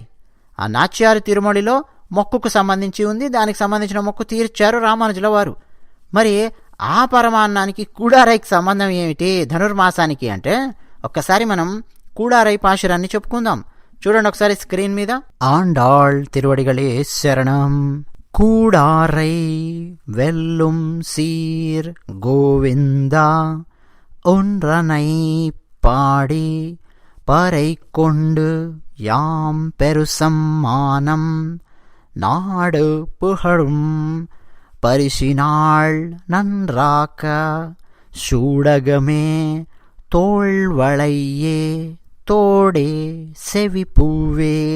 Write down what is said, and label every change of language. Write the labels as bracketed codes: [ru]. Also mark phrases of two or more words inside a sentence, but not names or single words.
[te] ఆ నాచ్యారు తిరుమడిలో మొక్కుకు సంబంధించి ఉంది, దానికి సంబంధించిన మొక్కు తీర్చారు రామానుజుల వారు. మరి ఆ పరమాన్నానికి కూడారైకి సంబంధం ఏమిటి ధనుర్మాసానికి అంటే, ఒక్కసారి మనం కూడారై పాశురాన్ని చెప్పుకుందాం. చూడండి ఒకసారి స్క్రీన్ మీద. [ta] ஆண்டாள் திருவடிகளே சரணம். கூடாரை வெல்லும் சீர் கோவிந்தா ஒன்றனை பாடி பறை கொண்டு யாம் பெருசம்மானம் நாடு புகழும் பரிசினாள் நன்றாக்க சூடகமே தோள்வளையே தோடே செவிப்பூவே